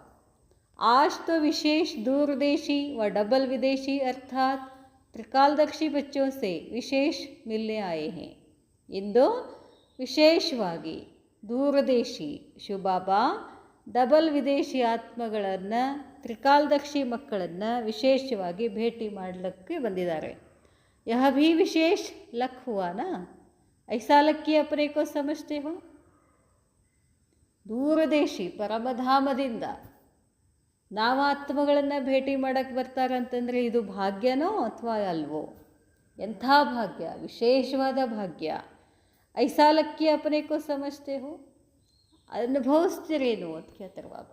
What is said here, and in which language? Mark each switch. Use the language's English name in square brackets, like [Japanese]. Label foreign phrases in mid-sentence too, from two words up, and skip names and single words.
[Hindi] आज तो विशेष दूरदेशी व डबल विदेशी अर्थात त्रिकालदक्षी बच्चों से विशेष मिलने आए हैं. [Kannada] इंदो ವಿಶೇಷವಾಗಿ ದೂರದೇಶಿ ಶಿವಬಾಬಾ ಡಬಲ್ ವಿದೇಶಿ ಆತ್ಮಗಳನ್ನು, ತ್ರಿಕಾಲದಕ್ಷಿ ಮಕ್ಕಳನ್ನು ವಿಶೇಷವಾಗಿ ಭೇಟಿ ಮಾಡಲಿಕ್ಕೆ ಬಂದಿದ್ದಾರೆ. [Hindi] यह भी विशेष लक हुआ ना, ऐसा लक कि अपने को समझते हो. [Kannada] ದೂರದೇಶಿ ಪರಮಧಾಮದಿಂದ ನಾವು ಆತ್ಮಗಳನ್ನು ಭೇಟಿ ಮಾಡೋಕ್ಕೆ ಬರ್ತಾರಂತಂದರೆ ಇದು ಭಾಗ್ಯನೋ ಅಥವಾ ಅಲ್ವೋ? ಎಂಥ ಭಾಗ್ಯ, ವಿಶೇಷವಾದ ಭಾಗ್ಯ. [Hindi] ऐसा लकी अपने को समझते हो, [Kannada] ಅನುಭವಿಸ್ತಿರೇನೋ ಅಂತ ಕೇಳ್ತಾರೆ ಬಾಬಾ.